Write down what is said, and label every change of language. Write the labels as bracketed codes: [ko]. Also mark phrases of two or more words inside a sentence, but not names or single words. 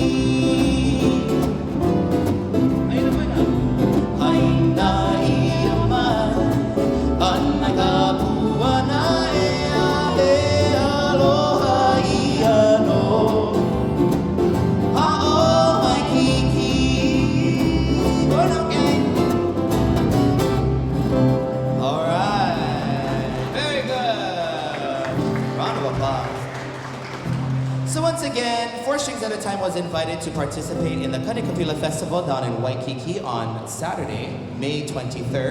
[haw] Haina ia mai, ana ka puana ea, e aloha ia no, a o Waikiki. [en] Bueno, gang. All right. Very good. Round of applause. So once again, 4 Strings at a Time was invited to participate in the Kanikapila Festival down in Waikiki on Saturday, May 23rd.